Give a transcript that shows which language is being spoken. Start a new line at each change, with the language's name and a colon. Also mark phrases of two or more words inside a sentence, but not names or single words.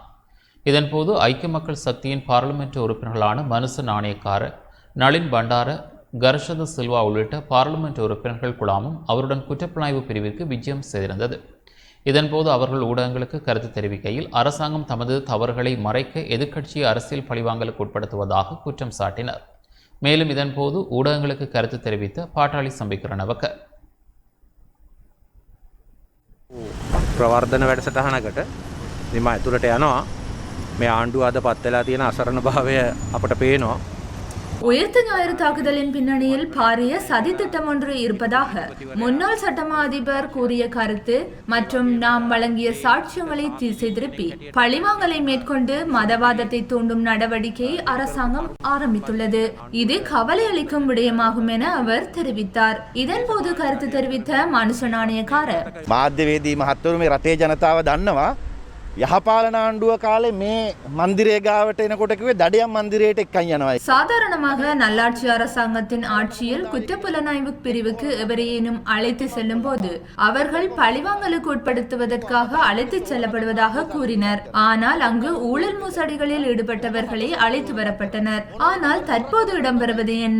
Tamil: இதன்போது ஐக்கிய மக்கள் சக்தியின் பாராளுமன்ற உறுப்பினர்களான மனுச நாணயக்கார, நளின் பண்டார, கர்ஷத சில்வா உள்ளிட்ட பாராளுமன்ற உறுப்பினர்கள் குழாமும் அவருடன் குற்றப்புலனாய்வு பிரிவிற்கு விஜயம் செய்திருந்தது. இதன்போது அவர்கள் ஊடகங்களுக்கு கருத்து தெரிவிக்கையில் அரசாங்கம் தமது தவறுகளை மறைக்க எதிர்க்கட்சியை அரசியல் பழிவாங்கலுக்கு உட்படுத்துவதாக குற்றம் சாட்டினர். மேலும் இதன்போது ஊடகங்களுக்கு கருத்து தெரிவித்த பாட்டாளி சம்பிக்க ரணவக்க,
Sinhala: ප්‍රවර්ධන වැඩසටහනකට මෙම ඇතුළට යනවා. මේ ආණ්ඩුව අද පත් වෙලා තියෙන අසරණභාවය අපට පේනවා.
Tamil: உயிர்த்த ஞாயிறு தாக்குதலின் பின்னணியில் பாரிய சதி திட்டம் ஒன்று இருப்பதாக முன்னாள் சட்டமா அதிபர் கூறிய கருத்து மற்றும் நாம் வழங்கிய சாட்சியங்களை திசை திருப்பி பழிவாங்கலை மேற்கொண்டு மதவாதத்தை தூண்டும் நடவடிக்கையை அரசாங்கம் ஆரம்பித்துள்ளது. இது கவலை அளிக்கும் விடயமாகும் என அவர் தெரிவித்தார். இதன்போது கருத்து தெரிவித்த மனுஷ நாணயக்கார,
Sinhala: මාධ්‍යවේදී මහත්වරු මේ රටේ ජනතාව දන්නවා යහපාලන ආණ්ඩුව කාලේ මේ මන්දිරය ගාවට එනකොට කිව්වේ දඩයම් මන්දිරයට එක්කන් යනවා.
Tamil: சாதாரணமாக நல்லாட்சி அரசாங்கத்தின் ஆட்சியில் குற்றப்புலனாய்வு பிரிவுக்கு எவரையேனும் அழைத்து செல்லும் போது அவர்கள் பழிவாங்கலுக்கு உட்படுத்துவதற்காக அழைத்துச் செல்லப்படுவதாக கூறினர். ஆனால் அங்கு ஊழல் மோசடிகளில் ஈடுபட்டவர்களே அழைத்து வரப்பட்டனர். ஆனால் தற்போது இடம்பெறுவது என்ன?